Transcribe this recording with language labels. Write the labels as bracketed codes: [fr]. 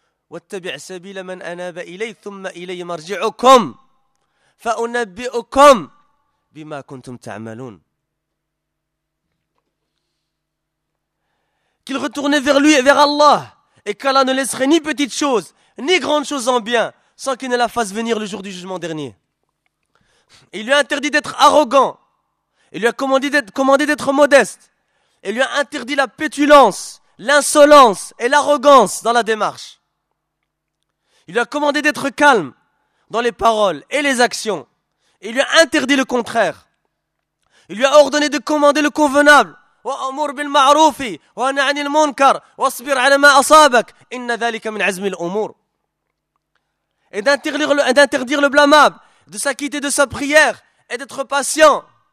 [ar] واتبع سبيل من اناب الي ثم الي مرجعكم فانبئكم بما كنتم تعملون. [fr] Qu'il retournait vers lui et vers Allah, et qu'Allah ne laisserait ni petite chose ni grande chose en bien sans qu'il ne la fasse venir le jour du jugement dernier. Il lui a interdit d'être arrogant, il lui a commandé d'être modeste, il lui a interdit la pétulance, l'insolence et l'arrogance dans la démarche. Il lui a commandé d'être calme dans les paroles et les actions. Il lui a interdit le contraire. Il lui a ordonné de commander le convenable. [ar] وَأَمُرْ بِالْمَعْرُوفِ وَأَنْهَ عَنِ الْمُنْكَرِ وَاصْبِرْ عَلَى مَا أَصَابَكَ إِنَّ ذَلِكَ مِنْ عَزْمِ الْأُمُورِ. [fr] Et d'interdire le blâmable, de s'acquitter de sa prière et d'être patient.